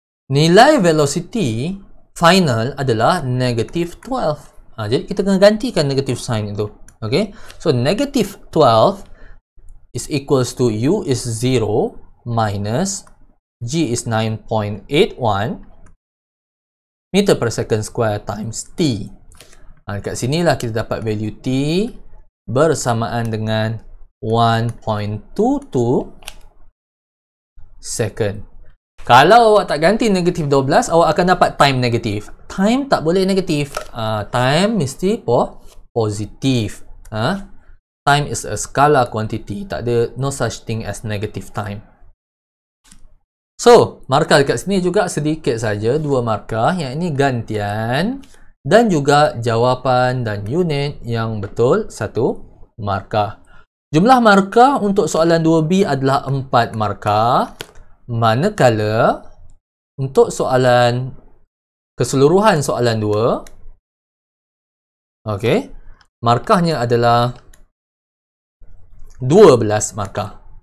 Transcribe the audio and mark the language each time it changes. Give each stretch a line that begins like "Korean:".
Malay: Nilai velocity final adalah negative 12. Jadi kita kena gantikan negative sign itu.
English: Okay, so negative 12 is equals to U is 0 minus G is 9.81 meter per second square times T.
Malay: Dekat sinilah kita dapat value T bersamaan dengan 1.22 second. Kalau awak tak ganti negatif 12, awak akan dapat time negatif. Time tak boleh negatif. Time mesti positif.
English: Time is a scalar quantity.
Malay: Tak ada,
English: no such thing as negative time.
Malay: So, markah dekat sini juga sedikit saja, dua markah. Yang ini gantian dan juga jawapan dan unit yang betul, satu markah. Jumlah markah untuk soalan 2B adalah 4 markah. Manakala untuk soalan keseluruhan soalan 2, okey, markahnya adalah 12 markah.